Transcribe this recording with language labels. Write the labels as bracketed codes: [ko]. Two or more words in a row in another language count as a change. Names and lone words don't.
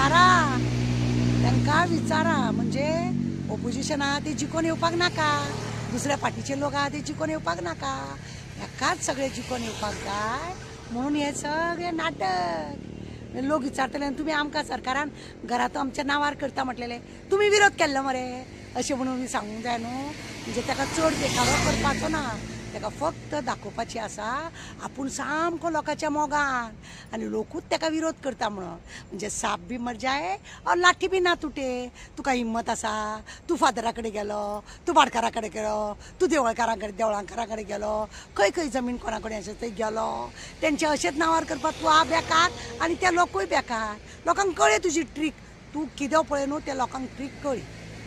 [kok] विचारा म्हणजे ऑपोजिशन आहा ते जिखोन येवपाक नाका दुसऱ्या पार्टीचे लोक आहा ते जिखोन येवपाक नाका हेकाच सगळे जिखोन येवपाक जाय म्हणून हे सगळे नाटक लोक विचारतले तुमी आमकां सरकारान घरांत आमच्या नांवार करता म्हटलेले तुमी विरोध केल्लो मरे अशें म्हणून सांगूंक जाय न्हू म्हणजे ताका चड देखावो करपाचो ना ताका फक्त दाखोवपाची आसा आपूण सामको लोकांच्या मोगान आनी लोकूच ताका विरोध करता म्हणून म्हणजे [hi] साप बी मर जाए और लाठी बी ना तुटे [kok] तुका हिम्मत आसा तूं फादरा कडेन गेलो तूं भाटकारा कडेन गेलो तूं देवळांकारा कडेन गेलो खंय खंय जमीन कोणा कडेन आसा थंय गेलो तेंचे अशेंच नांवार करपाक तूं आ बेकार आनी ते लोकूय बेकार लोकांक कळ्ळें तुजी ट्रीक तूं कितें पळय न्हू ते लोकांक ट्रीक कळ्ळी